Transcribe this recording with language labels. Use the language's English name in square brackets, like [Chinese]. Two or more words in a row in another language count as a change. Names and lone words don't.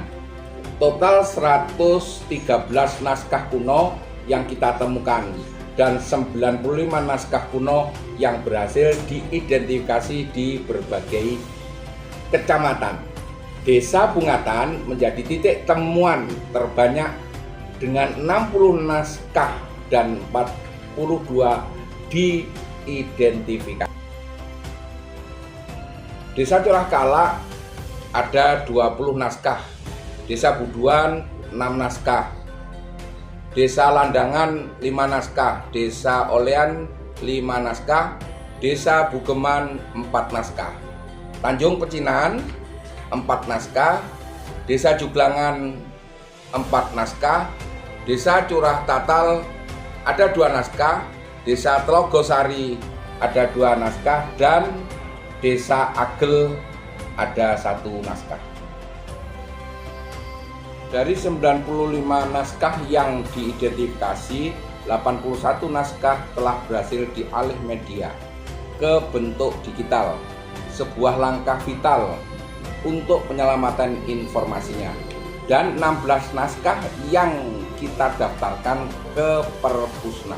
[Indonesian] Total 113 naskah kuno yang kita temukan dan 95 naskah kuno yang berhasil diidentifikasi di berbagai kecamatan. Desa Bungatan menjadi titik temuan terbanyak dengan 60 naskah dan 42 diidentifikasi. Desa Curah Kala ada 20 naskah, Desa Buduan 6 naskah, Desa Landangan 5 naskah, Desa Olean 5 naskah, Desa Bugeman 4 naskah, Tanjung Pecinan 4 naskah, Desa Juglangan 4 naskah, Desa Curah Tatal ada 2 naskah, Desa Telogosari ada 2 naskah, dan Desa Agel ada 1 naskah. Dari 95 naskah yang diidentifikasi, 81 naskah telah berhasil dialih media ke bentuk digital, sebuah langkah vital untuk penyelamatan informasinya, dan 16 naskah yang kita daftarkan ke Perpusnas.